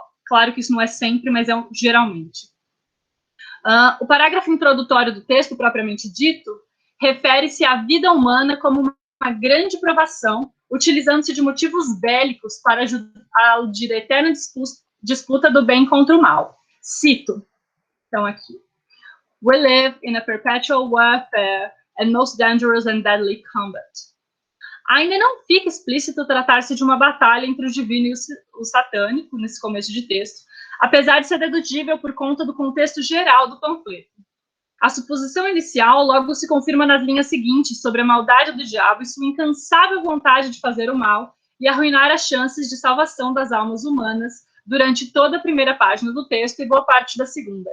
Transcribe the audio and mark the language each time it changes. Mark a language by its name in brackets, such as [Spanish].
[Portuguese] Claro que isso não é sempre, mas é geralmente. O parágrafo introdutório do texto, propriamente dito, refere-se à vida humana como uma grande provação, utilizando-se de motivos bélicos para aludir a eterna disputa do bem contra o mal. Cito, então aqui. [English] We live in a perpetual warfare and most dangerous and deadly combat. [Portuguese] Ainda não fica explícito tratar-se de uma batalha entre o divino e o satânico, nesse começo de texto, apesar de ser dedudível por conta do contexto geral do panfleto. A suposição inicial logo se confirma nas linhas seguintes sobre a maldade do diabo e sua incansável vontade de fazer o mal e arruinar as chances de salvação das almas humanas durante toda a primeira página do texto e boa parte da segunda.